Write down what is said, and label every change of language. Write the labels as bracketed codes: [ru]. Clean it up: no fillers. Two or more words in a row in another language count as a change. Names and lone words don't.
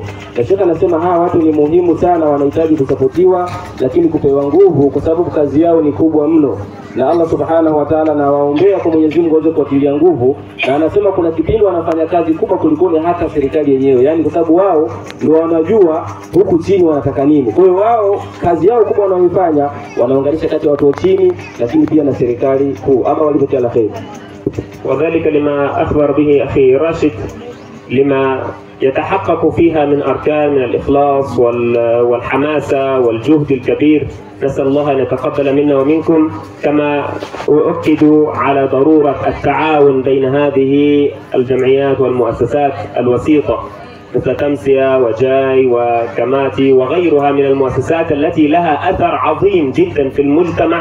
[sw] Na Sheikh anasema hawa watu ni muhimu sana, wanahitaji kusapotiwa lakini kupewa nguvu, kwa sababu kazi yao ni kubwa mno, na [ar] الله سبحانه وتعالى [sw] na waombea kwa Mwenyezi Mungu aweze kuwatilia nguvu. Na anasema kuna kipindi wanafanya kazi kubwa kuliko hata serikali yenyewe, yani kwa sababu wao ndio wanajua huku chini wanataka nini. Kwa hiyo wao kazi yao kubwa wanaoifanya wanaunganisha kati ya watu wa chini lakini pia na serikali kuu. Ama walivyotia la kheri. [ar] وذلك لما أخبر به أخي راشد لما يتحقق فيها من أركان من الإخلاص والحماسة والجهد الكبير. نسأل الله أن يتقبل منا ومنكم. كما أؤكد على ضرورة التعاون بين هذه الجمعيات والمؤسسات الوسيطة مثل تمسية وجاي وكماتي وغيرها من المؤسسات التي لها أثر عظيم جدا في المجتمع.